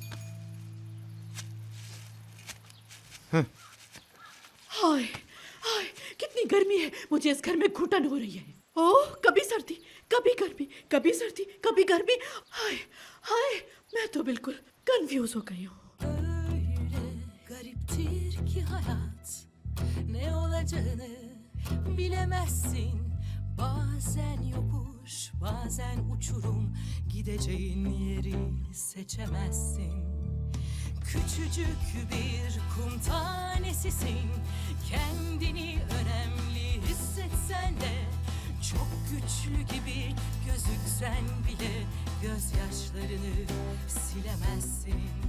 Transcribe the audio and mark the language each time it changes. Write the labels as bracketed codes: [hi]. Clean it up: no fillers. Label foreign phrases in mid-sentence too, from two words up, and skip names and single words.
[hi] हाय हाय, कितनी गर्मी है, मुझे इस घर में घुटन हो रही है। ओह, कभी सर्दी, कभी गर्मी, कभी सर्दी, कभी गर्मी। हाय हाय, मैं तो बिल्कुल कंफ्यूज हो गई हूँ। [tr] Gariptir ki hayat, ne olacağını bilemezsin. Bazen yokuş, bazen uçurum, gideceğin yeri seçemezsin. Küçücük bir kum tanesisin, kendini önemli hissetsen de, çok güçlü gibi gözüksen bile gözyaşlarını silemezsin.